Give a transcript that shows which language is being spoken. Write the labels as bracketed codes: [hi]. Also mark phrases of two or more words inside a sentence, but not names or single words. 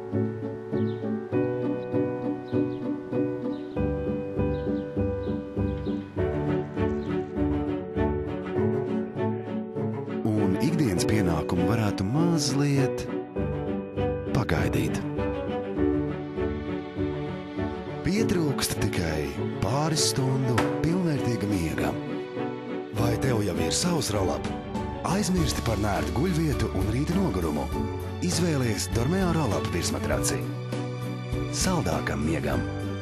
[lv] Un ikdienas pienākumi varētu mazliet pagaidīt. Pietrūkst tikai pāris stundu pilnvērtīga miega. Vai tev jau ir savs roll-up? Aizmirsti par nērtu guļvietu un rīta nogurumu. Izvēlies Dormeo roll-up virsmatraci. Saldākam miegam!